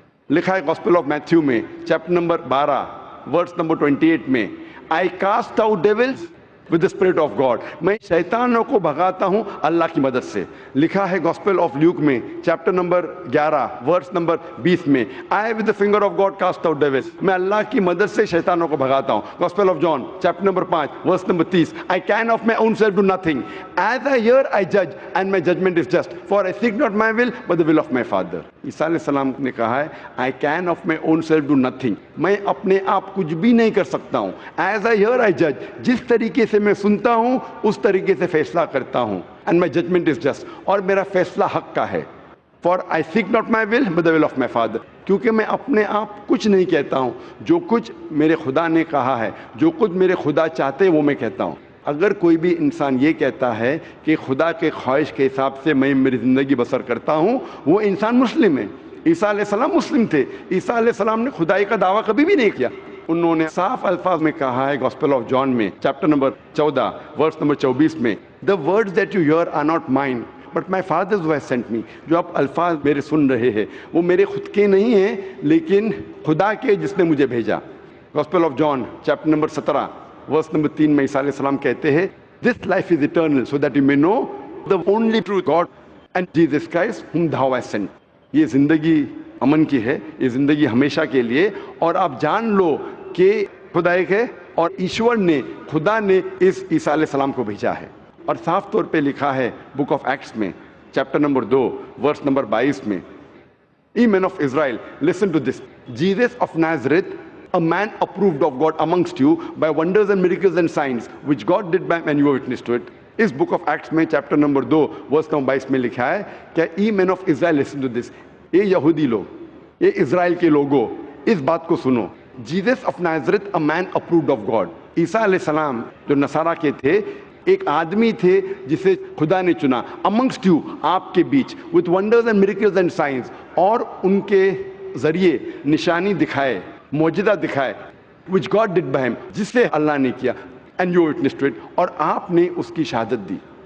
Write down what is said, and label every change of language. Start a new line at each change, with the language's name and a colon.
Urdu: لکھا ہے gospel of Matthew میں چیپٹر نمبر 12 ورس نمبر 28 میں،
English: I cast out devils with the spirit of God،
Urdu: میں شیطانوں کو بھگاتا ہوں اللہ کی مدد سے. لکھا ہے گاسپل آف لیوک میں چیپٹر نمبر 11 ورس نمبر 20 میں،
English: I with the finger of God cast out devils،
Urdu: میں اللہ کی مدد سے شیطانوں کو بھگاتا ہوں.
English: Gospel of John chapter number 5 verse number 30، I can of my own self do nothing، as I hear I judge and my judgment is just، for I seek not my will but the will of my Father.
Urdu: عیسیٰ علیہ السلام نے کہا ہے
English: I can of my own self do nothing،
Urdu: میں اپنے آپ کچھ بھی نہیں کر سکتا ہوں.
English: As I hear I judge،
Urdu: جس طریقے سے میں سنتا ہوں اس طریقے سے فیصلہ کرتا ہوں.
English: And my judgment is just،
Urdu: اور میرا فیصلہ حق کا ہے.
English: For I seek not my will but the will of my Father،
Urdu: کیونکہ میں اپنے آپ کچھ نہیں کہتا ہوں، جو کچھ میرے خدا نے کہا ہے، جو کچھ میرے خدا چاہتے وہ میں کہتا ہوں. اگر کوئی بھی انسان یہ کہتا ہے کہ خدا کے خواہش کے حساب سے میں میری زندگی بسر کرتا ہوں، وہ انسان مسلم ہے. عیسیٰ علیہ السلام مسلم تھے. عیسیٰ علیہ السلام نے خدائی کا دعویٰ کبھی بھی نہیں کیا. انہوں نے صاف الفاظ میں کہا ہے گاسپل آف جان میں چیپٹر نمبر 14 ورس نمبر 24 میں،
English: the words that you hear are not mine but my father's who has sent me،
Urdu: جو آپ الفاظ میرے سن رہے ہیں وہ میرے خود کے نہیں ہیں لیکن خدا کے جس نے مجھے بھیجا.
English: gospel of John chapter number 17 verse number 3
Urdu: میں عیسیٰ علیہ السلام کہتے ہیں
English: this life is eternal so that you may know the only true God and Jesus Christ whom thou hast sent.
Urdu: یہ زندگی امن کی ہے، یہ زندگی ہمیشہ کے لیے، اور آپ جان لو کہ خدا ایک ہے اور ایشور نے، خدا نے اس عیسیٰ علیہ السلام کو بھیجا ہے. اور صاف طور پہ لکھا ہے بک آف ایکٹس میں چیپٹر نمبر 2 ورس نمبر 22 میں،
English: Ye men of Israel, listen to this. Jesus of Nazareth, a man approved of God amongst you by wonders and miracles and signs, which God did by and you were witness to it.
Urdu: اس book of acts میں chapter number 2 verse number 22 میں لکھا ہے کہ
English: Ye men of Israel, listen to this.
Urdu: یہ یہودی لوگ، یہ اسرائیل کے لوگوں، اس بات کو سنو.
English: Jesus of Nazareth, a man approved of God.
Urdu: عیسیٰ علیہ السلام جو نصارہ کے تھے، ایک آدمی تھے جسے خدا نے چنا. amongst you، آپ کے بیچ،
English: with wonders and miracles and signs،
Urdu: اور ان کے ذریعے نشانی دکھائے، معجزہ دکھائے. which God did by him, جسے اللہ نے کیا, and you witnessed to it, اور آپ نے اس کی شہادت دی.